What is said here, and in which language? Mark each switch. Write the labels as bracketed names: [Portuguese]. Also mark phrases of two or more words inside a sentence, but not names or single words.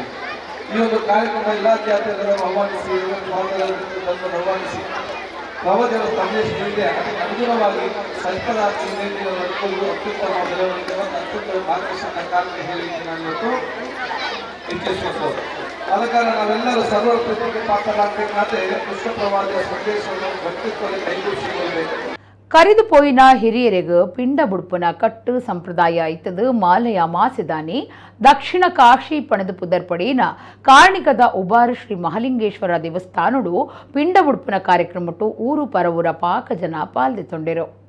[Kannada] ಈ ಒಂದು ಕಾರ್ಯಕ್ರಮ ಎಲ್ಲ ಜಾತಿಗಳನ್ನು ಆಹ್ವಾನಿಸಿ, ಧರ್ಮವನ್ನು ಆಹ್ವಾನಿಸಿ ಪ್ರವಾದಿಗಳ ಸಂದೇಶ ಏನಿದೆ ಅದಕ್ಕೆ ಅನುಗುಣವಾಗಿ ಸಲ್ಪದಾರ್ಥಿ ನಡ್ಕೊಳ್ಳುವುದು ಅತ್ಯುತ್ತಮ ಬೆಳವಣಿಗೆ ಮತ್ತು ಅತ್ಯುತ್ತಮ ಮಾರ್ಗದರ್ಶನ ಕಾರ್ಯ ಹೇಳಲಿಕ್ಕೆ ನಾನು ಇವತ್ತು ಇಚ್ಛಿಸುತ್ತೇನೆ. ಆದ ಕಾರಣ ನಾವೆಲ್ಲರೂ ಸರ್ವ ಪ್ರೀತಿಗೆ ಪಾತ್ರರಾಗಬೇಕಾದ್ರೆ ವಿಶ್ವಪ್ರವಾದಿಯ ಸಂದೇಶವನ್ನು ವ್ಯಕ್ತಿತ್ವದಲ್ಲಿ ಕೈಗೂಡಿಸಿಕೊಳ್ಳಬೇಕು. [Tulu] ಕರೆದು ಪೋಯಿನ ಹಿರಿಯರಿಗೂ ಪಿಂಡ ಬುಡ್ಪುನ ಕಟ್ಟು ಸಂಪ್ರದಾಯ ಇತ್ತದು ಮಾಲೆಯ ಮಾಸಿದಾನಿ ದಕ್ಷಿಣ ಕಾಶಿ ಪಣದು ಪುದರ್ಪಡಿನ ಕಾರ್ಣಿಕದ ಉಬಾರ ಶ್ರೀ ಮಹಾಲಿಂಗೇಶ್ವರ ದೇವಸ್ಥಾನಡು ಪಿಂಡ ಬುಡ್ಪುನ ಕಾರ್ಯಕ್ರಮಟ್ಟು ಊರು ಪರವೂರ ಪಾಕ ಜನ ಪಾಲ್ದೊಂಡಿರು.